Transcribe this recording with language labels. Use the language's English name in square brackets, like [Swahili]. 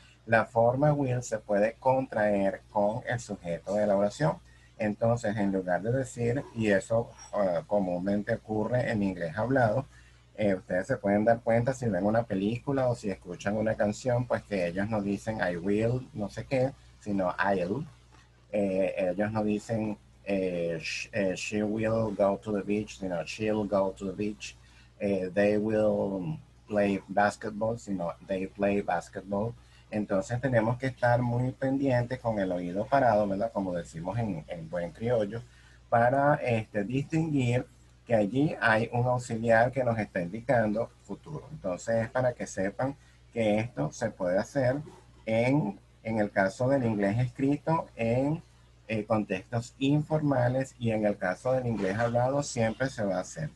[Spanish] La forma will se puede contraer con el sujeto de la oración. Entonces, en lugar de decir, y eso comúnmente ocurre en inglés hablado, ustedes se pueden dar cuenta si ven una película o si escuchan una canción, pues que ellos no dicen I will, no sé qué, sino I'll. Ellos no dicen [English] she will go to the beach, [Spanish] sino [English] she'll go to the beach. They will play basketball, sino they play basketball. [Spanish] Entonces tenemos que estar muy pendientes con el oído parado, ¿verdad? Como decimos en buen criollo, para distinguir que allí hay un auxiliar que nos está indicando futuro. Entonces es para que sepan que esto se puede hacer en el caso del inglés escrito en contextos informales y en el caso del inglés hablado siempre se va a hacer.